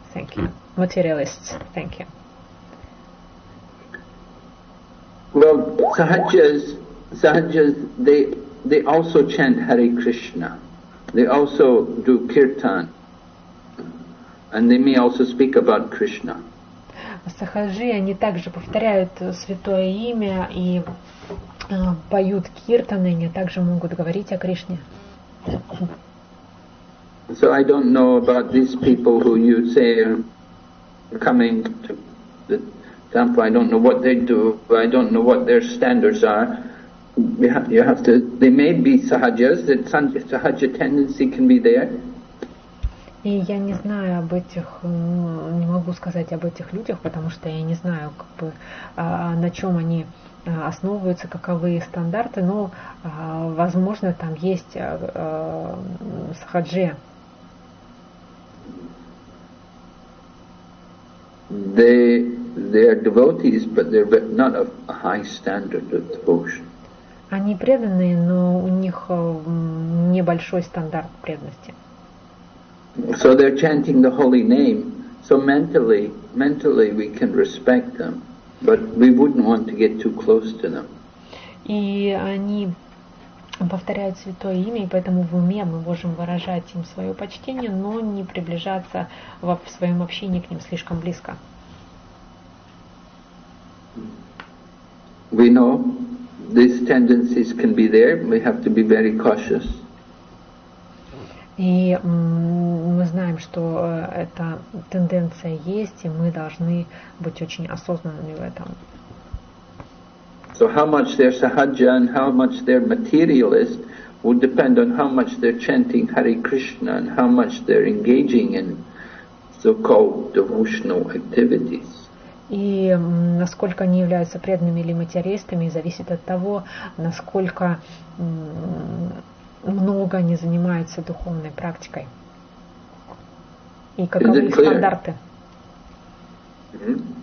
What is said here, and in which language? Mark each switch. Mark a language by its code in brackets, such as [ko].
[en] Thank you. Materialists. Thank you. Well, sahajiyas, they also chant Hare Krishna. They also do kirtan. And they may also speak about Krishna. [ru] Сахаджи, они также повторяют святое имя и поют киртаны, они также могут говорить о Кришне. [en] So I don't know about these people who you say are coming to the temple. I don't know what they do. I don't know what their standards are. You have to. They may be sahajas. That sahaja tendency can be there. [ru] И я не знаю об этих, не могу сказать об этих людях, потому что я не знаю, как бы, на чем они основываются, каковы их стандарты, но, возможно, там есть сахаджи. [en] They are devotees, but they're not of a high standard of devotion. [ru] Они преданные, но у них небольшой стандарт преданности. [en] So they're chanting the holy name. So mentally we can respect them, but we wouldn't want to get too close to them. [ru] И они повторяют святое имя, и поэтому в уме мы можем выражать им свое почтение, но не приближаться в своем общении к ним слишком близко. [en] We know these tendencies can be there. We have to be very cautious. [ru] И мы знаем, что эта тенденция есть, и мы должны быть очень осознанными в этом. [en] So how much they're sahaja and how much they're materialist would depend on how much they're chanting Hare Krishna and how much they're engaging in so-called devotional activities. [ru] И насколько они являются преданными или материалистами, зависит от того, насколько много они занимаются духовной практикой. И каковы их стандарты. Mm-hmm.